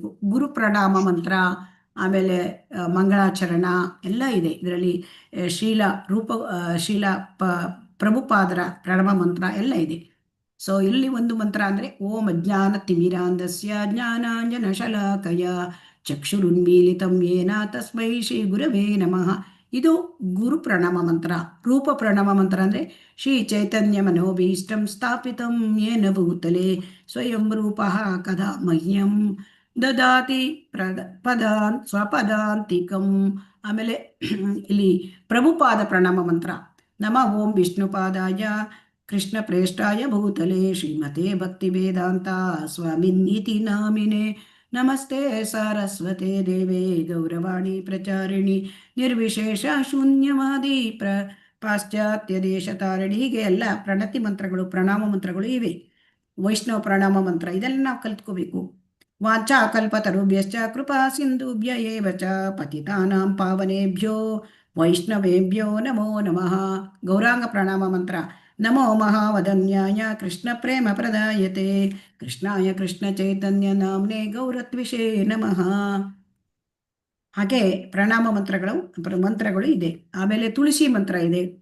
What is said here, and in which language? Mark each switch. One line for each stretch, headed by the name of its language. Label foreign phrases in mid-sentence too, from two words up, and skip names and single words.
Kannada: ಗುರು ಪ್ರಣಾಮ ಮಂತ್ರ, ಆಮೇಲೆ ಮಂಗಳಾಚರಣ ಎಲ್ಲ ಇದೆ ಇದರಲ್ಲಿ. ಶ್ರೀಲ ಪ್ರಭುಪಾದರ ಪ್ರಣಾಮ ಮಂತ್ರ ಎಲ್ಲ ಇದೆ. ಸೊ ಇಲ್ಲಿ ಒಂದು ಮಂತ್ರ ಅಂದರೆ
Sanskrit: ಓಂ ಅಜ್ಞಾನ ತಿಮಿರಾಂಧಸ್ಯ ಜ್ಞಾನಾಂಜನ ಶಲಾಕಯ ಚಕ್ಷುರುನ್ಮೀಲಿತಂ ಯೇನ ತಸ್ಮೈ ಶ್ರೀ ಗುರವೇ ನಮಃ.
Kannada: ಇದು ಗುರು ಪ್ರಣಾಮ ಮಂತ್ರ. ರೂಪ ಪ್ರಣಾಮ ಮಂತ್ರ ಅಂದರೆ
Sanskrit: ಶ್ರೀ ಚೈತನ್ಯ ಮನೋಭೀಷ್ಟಂ ಸ್ಥಾಪಿತಂ ಯೇನ ಭೂತಲೆ ಸ್ವಯಂ ರೂಪಃ ಕದಾ ಮಹ್ಯಂ ದದಾತಿ ಪದಾನ್ ಸ್ವಪದಾಂತಿಕಂ.
Kannada: ಆಮೇಲೆ ಇಲ್ಲಿ ಪ್ರಭುಪಾದ ಪ್ರಣಾಮ ಮಂತ್ರ
Sanskrit: ನಮ ಓಂ ವಿಷ್ಣುಪಾದಾಯ ಕೃಷ್ಣ ಪ್ರೇಷ್ಠಾಯ ಭೂತಲೆ ಶ್ರೀಮತೆ ಭಕ್ತಿ ವೇದಾಂತ ಸ್ವಾಮಿನ್ನೀತಿ ನಾಮಿನೆ ನಮಸ್ತೆ ಸಾರಸ್ವತೆ ದೇವೇ ಗೌರವಾಣಿ ಪ್ರಚಾರಿಣಿ ನಿರ್ವಿಶೇಷ ಶೂನ್ಯವಾದಿ ಪಾಶ್ಚಾತ್ಯ ದೇಶ ತಾರಿಣಿ.
Kannada: ಹೀಗೆ ಎಲ್ಲ ಪ್ರಣತಿ ಮಂತ್ರಗಳು, ಪ್ರಣಾಮ ಮಂತ್ರಗಳು ಇವೆ. ವೈಷ್ಣವ ಪ್ರಣಾಮ ಮಂತ್ರ ಇದೆಲ್ಲ ನಾವು ಕಲ್ತ್ಕೋಬೇಕು.
Sanskrit: ವಾಚಾ ಕಲ್ಪತರುಭ್ಯಶ್ಚ ಕೃಪಾ ಸಿಂಧುಭ್ಯ ಏವ ಚ ಪತಿತಾನಾಂ ಪಾವನೇಭ್ಯೋ ವೈಷ್ಣವೇಭ್ಯೋ ನಮೋ ನಮಃ.
Kannada: ಗೌರಾಂಗ ಪ್ರಣಾಮ ಮಂತ್ರ
Sanskrit: ನಮೋ ಮಹಾವದನ್ಯಾಯ ಕೃಷ್ಣ ಪ್ರೇಮ ಪ್ರದಾಯತೆ ಕೃಷ್ಣಾಯ ಕೃಷ್ಣ ಚೈತನ್ಯ ನಾಮ್ನೆ ಗೌರತ್ವಿಷೇ ನಮಃ.
Kannada: ಹಾಗೆ ಪ್ರಣಾಮ ಮಂತ್ರಗಳು ಇದೆ. ಆಮೇಲೆ ತುಳಸಿ ಮಂತ್ರ ಇದೆ.